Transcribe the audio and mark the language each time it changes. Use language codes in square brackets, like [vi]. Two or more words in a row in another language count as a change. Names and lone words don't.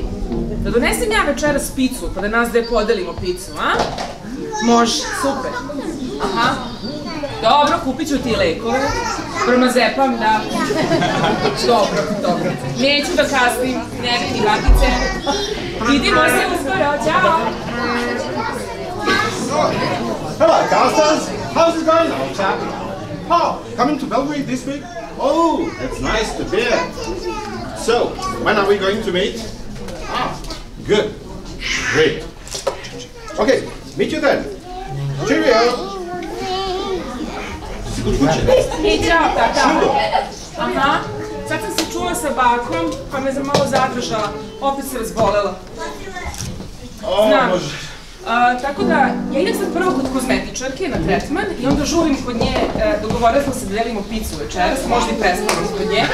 [sr] Da donesem ja večeras picu, pa da nas dve podelimo picu, a? Može, super. Aha. Dobro, kupit ću ti lekove. Promazepam, da. Dobro. Neću da kasnim, ne vidi bakice. Vidimo se uskoro, ćao! [en] Hello, Costas. How's it going now, chap? Oh, coming to Belgrade this week? Oh, that's nice to hear. So, when are we going to meet? Ah, good. Great. Okay, meet you then. Cheerio. [sr] Ej, ćao, tata. Aha, sad sam se čula sa bakom, pa me malo zadržala. Opet se razbolela. Znam. Tako da, ja idem sad prvo kod kozmetičarke na tretman i onda žurim kod nje, dogovorila smo se da delimo picu večeras, možda i prespavamo kod nje.